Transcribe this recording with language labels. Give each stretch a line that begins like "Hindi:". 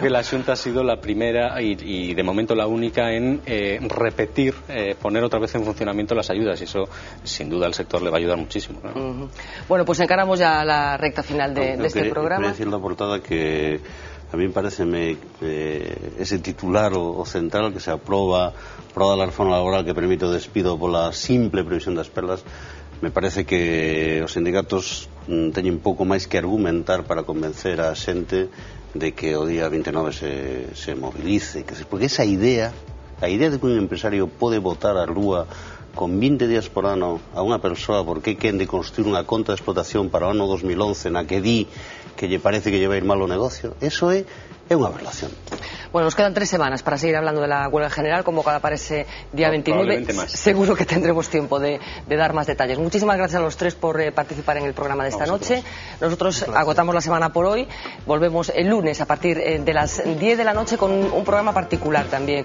Spanish: que la Xunta ha sido la primera y de momento la única en repetir, poner otra vez en funcionamiento las ayudas, y eso sin duda al sector le va a ayudar muchísimo, ¿no? Bueno, pues encaramos ya la recta final de este programa. Quería decir la portada que a mí parece ese titular o central, que se aprobada la reforma laboral que permite
Galician: o despido pola simple previsión das perdas. Me parece que os sindicatos teñen pouco máis que argumentar para convencer a xente de que o día 29 se movilice, porque esa idea de que un empresario pode botar a rúa con 20 días por ano a unha persoa porque quen de construir unha conta de explotación para o ano 2011 na que di que lle parece que lle vai ir mal o negocio, eso é é unha aberración.
Spanish: Bueno, nos quedan 3 semanas para seguir hablando de la huelga general convocada para ese día 29. Seguro que tendremos tiempo de dar más detalles. Muchísimas gracias a los 3 por participar en el programa de esta noche. Nosotros agotamos la semana por hoy. Volvemos el lunes a partir de las 10 de la noche con un programa particular también.